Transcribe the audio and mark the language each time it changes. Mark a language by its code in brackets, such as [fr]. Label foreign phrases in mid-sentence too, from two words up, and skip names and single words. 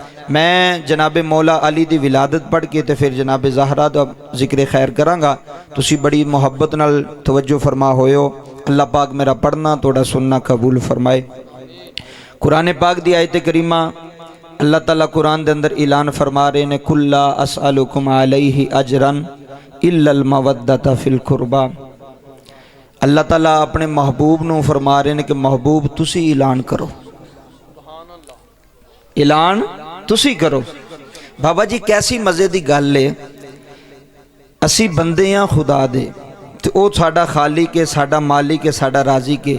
[pa] میں جنابِ مولا علی دی ولادت پڑھ کے تے فیر جنابِ زہرا دا ذکر خیر کراں گا. تسی بڑی محبت نال توجہ فرما ہویو۔ اللہ پاک میرا پڑھنا تھوڑا سننا قبول فرمائے. قرآن پاک دی آیت کریمہ اللہ تعالیٰ قرآن دے اندر اعلان فرما رہے نے [ar] قل لا أسألكم عليه أجرا إلا المودة في القربى. [pa] اللہ تعالیٰ اپنے محبوب نوں فرما رہے نے کہ محبوب تسی اعلان کرو، اعلان تسی کرو. بابا جی کیسی مزے دی گل اے، اسی بندے ہاں خدا دے تے او ساڈا خالق اے، ساڈا مالک اے، ساڈا رازق اے.